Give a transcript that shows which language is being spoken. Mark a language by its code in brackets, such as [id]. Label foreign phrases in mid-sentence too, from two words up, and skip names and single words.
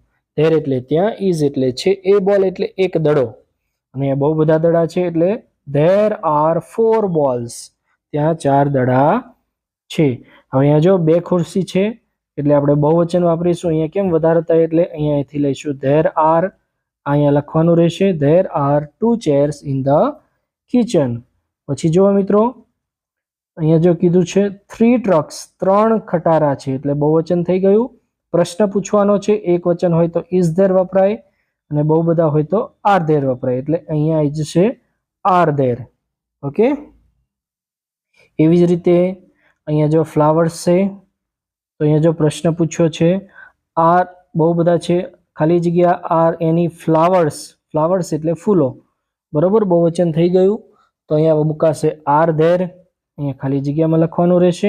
[gu] ધેર એટલે ત્યાં, ઇઝ એટલે છે, [en] a ball [gu] એટલે એક દડો, અને બહુ બધા દડા છે એટલે [en] there are 4 balls, [gu] ત્યાં 4 દડા છે. હવે અહીંયા જો 2 ખુરશી છે એટલે આપણે બહુવચન વાપરીશું. અહીંયા કેમ વધારે થાય એટલે અહીંયાથી લઈશું [en] there are, [gu] અહીંયા લખવાનું રહેશે [en] there are 2 chairs in the kitchen. [gu] પછી જુઓ મિત્રો, અહીંયા જો કીધું છે 3 trucks, 3 ખટારા છે એટલે બહુવચન થઈ ગયું. પ્રશ્ન પૂછવાનો છે, એક વચન હોય તો [en] is there [gu] વપરાય અને બહુ બધા હોય તો [en] are there [gu] વપરાય. એટલે અહીંયા આવી જશે [en] are there. [gu] ઓકે, એવી જ રીતે અહીંયા જો ફ્લાવર્સ છે તો અહીંયા જો પ્રશ્ન પૂછ્યો છે આર બહુ બધા છે, ખાલી જગ્યા [en] are any flowers, [gu] ફ્લાવર્સ એટલે ફૂલો, બરોબર, બહુવચન થઈ ગયું. તો અહીંયા મુકાશે [en] are there, [gu] અહીંયા ખાલી જગ્યામાં લખવાનું રહેશે.